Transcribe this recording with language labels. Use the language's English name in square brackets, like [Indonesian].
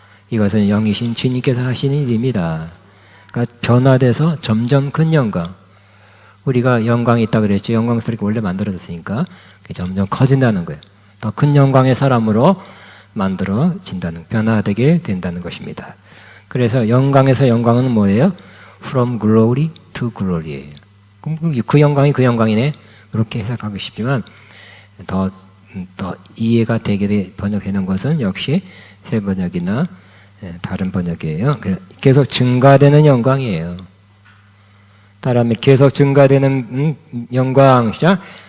[Korean] 이것은 영이신 주님께서 하시는 일입니다. 그러니까 변화돼서 점점 큰 영광. 우리가 영광이 있다 그랬죠. 영광스럽게 원래 만들어졌으니까 점점 커진다는 거예요. 더 큰 영광의 사람으로 만들어진다는, 변화되게 된다는 것입니다. 그래서 영광에서 영광은 뭐예요? [English] From glory to glory예요. [Korean] 그 영광이 그 영광이네. 그렇게 해석하고 싶지만 더 이해가 되게 번역해놓은 것은 역시 새 번역이나 다른 번역이에요. 계속 증가되는 영광이에요. 따라하면 계속 증가되는 영광. 시작.